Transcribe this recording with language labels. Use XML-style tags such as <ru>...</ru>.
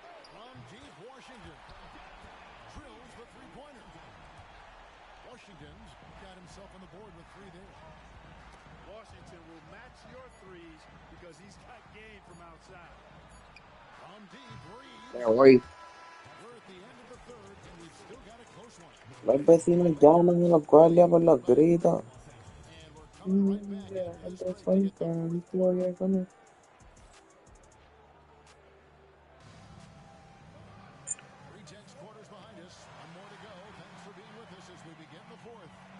<en>From deep, Washington drills the three-pointer. Washington's got himself on the board with 3 there. Washington will match your threes because he's got game from outside. From deep, Reeves.</en> <es>Me voy.</es> <en>We're at the end of the third, and we've still got a close one.</en> <es>Los vecinos llaman a los guardias por los gritos.</es> <en>And we're coming right back into this break to get the fourth. Pre-tense quarters behind us. One more to go. Thanks for being with us as we begin the fourth.</en>